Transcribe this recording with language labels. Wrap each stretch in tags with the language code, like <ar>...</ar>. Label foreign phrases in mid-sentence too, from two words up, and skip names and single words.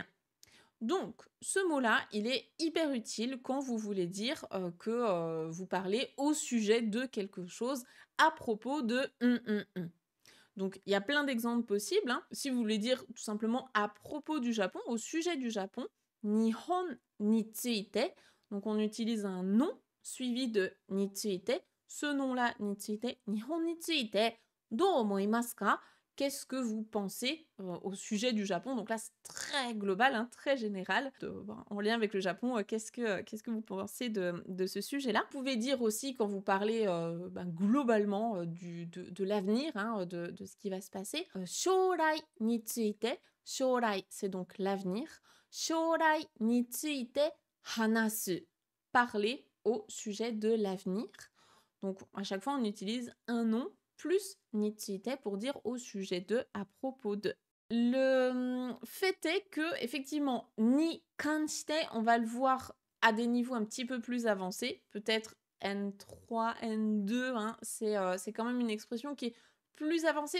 <fr>Donc, ce mot-là, il est hyper utile quand vous voulez dire que vous parlez au sujet de quelque chose à propos de Donc, il y a plein d'exemples possibles, hein. Si vous voulez dire tout simplement à propos du Japon, au sujet du Japon,</fr> <ja>日本について.</ja> <fr>Donc, on utilise un nom suivi de</fr> <ja>について.</ja> <fr>Ce nom-là,</fr> <ja>について、日本について、どう思いますか?</ja> <fr>Qu'est-ce que vous pensez au sujet du Japon? Donc là, c'est très global, hein, très général. En lien avec le Japon, qu'est-ce que vous pensez de ce sujet-là? Vous pouvez dire aussi, quand vous parlez globalement de l'avenir, hein, de ce qui va se passer,</fr> <ja>将来について.</ja> <fr>Shourai, c'est donc l'avenir.</fr> <ja>将来について話す.</ja> <fr>Parler au sujet de l'avenir. Donc, à chaque fois, on utilise un nom plus nitsuite pour dire au sujet de, à propos de. Le fait est que, effectivement,</fr> <ja>に関して,</ja> <fr>on va le voir à des niveaux un petit peu plus avancés, peut-être N3, N2, hein, c'est quand même une expression qui est plus avancée.</fr>